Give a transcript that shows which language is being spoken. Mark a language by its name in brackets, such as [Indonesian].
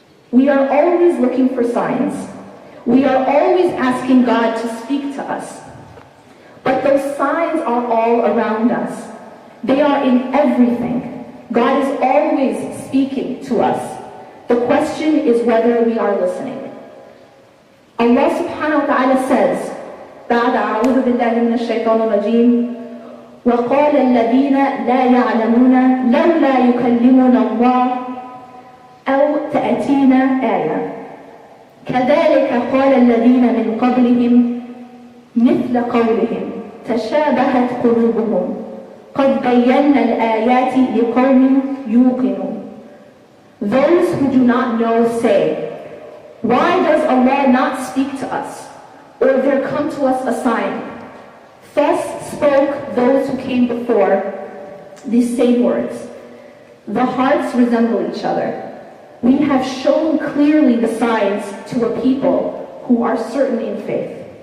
[English] We are always looking for signs. We are always asking God to speak to us. But those signs are all around us. They are in everything. God is always speaking to us. The question is whether we are listening. Allah subhanahu wa ta'ala says, [Arabic] بعد أعوذ بالله من الشيطان الرجيم وقال الذين لا يعلمون لولا يكلمنا الله أو تأتينا آية كذلك قال الذين من قبلهم مثل قولهم تشابهت قلوبهم قد بينا الآيات لقوم يوقنون. [English] Those who do not know say, why does Allah not speak to us, or there come to us a sign? Thus spoke those who came before these same words. The hearts resemble each other. We have shown clearly the signs to a people who are certain in faith.